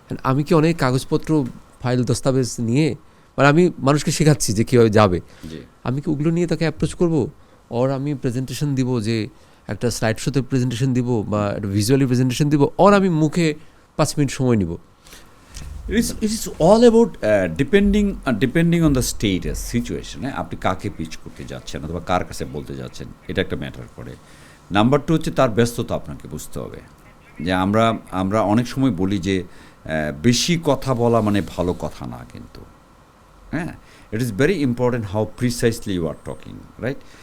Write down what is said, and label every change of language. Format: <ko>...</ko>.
<bn>আমি কি অনেক কাগজপত্র ফাইল দস্তাবেজ নিয়ে, মানে আমি মানুষকে শেখাচ্ছি যে কীভাবে যাবে, আমি কি ওগুলো নিয়ে তাকে অ্যাপ্রোচ করবো? ওর আমি প্রেজেন্টেশন দিব, যে একটা স্লাইড শোতে প্রেজেন্টেশন দিব বা একটা ভিজুয়ালি প্রেজেন্টেশন দিব, ওর আমি মুখে 5 মিনিট সময় নিব?</bn> <en>It is all about depending on the status situation.</en> <bn>আপনি কাকে পিচ করতে যাচ্ছেন অথবা কার কাছে বলতে যাচ্ছেন, এটা একটা ম্যাটার করে। নাম্বার 2 হচ্ছে তার ব্যস্ততা আপনাকে বুঝতে হবে। যে আমরা অনেক সময় বলি যে বেশি কথা বলা মানে ভালো কথা না, কিন্তু হ্যাঁ,</bn> <en>it is very important how precisely you are talking,</en> <bn>right?</bn>